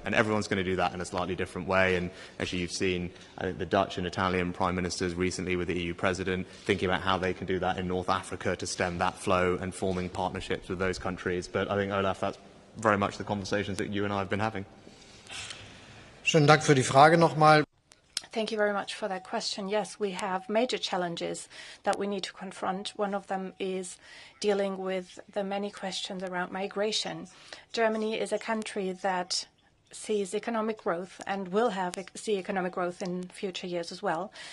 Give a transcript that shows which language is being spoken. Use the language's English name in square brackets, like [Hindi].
[English] And everyone's going to do that in a slightly different way. And actually, you've seen, I think, the Dutch and Italian Prime Ministers recently with the EU President thinking about how they can do that in North Africa to stem that flow and forming partnerships with those countries. But I think, Olaf, that's very much the conversations that you and I have been having. [German] Schönen Dank für die Frage nochmal. [English] Thank you very much for that question. Yes, we have major challenges that we need to confront. One of them is dealing with the many questions around migration. Germany is a country that sees economic growth and will see economic growth in future years as well.